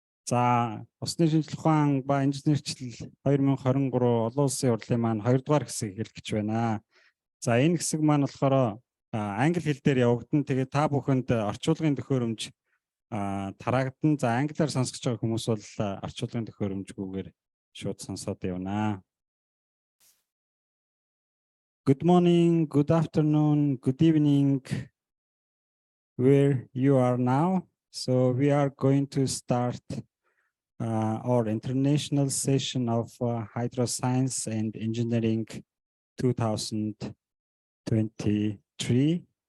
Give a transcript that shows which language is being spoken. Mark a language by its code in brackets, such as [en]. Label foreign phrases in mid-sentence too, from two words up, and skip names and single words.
[mn] За, усны шинжлэх ухаан ба инженерчлэл 2023 олон улсын хурлын маань 2 дугаар хэсэг эхлэх гэж байна. За, энэ хэсэг маань болохоор англи хэл дээр явагдана. Тэгээд та бүхэнд орчуулгын төхөөрөмж тараагдан. За, англиар сонсож байгаа хүмүүс бол орчуулгын төхөөрөмжгүйгээр шууд сонсоод явна. [en] Good morning, good afternoon, good evening, where you are now. So we are going to start our international session of Hydroscience and Engineering 2023.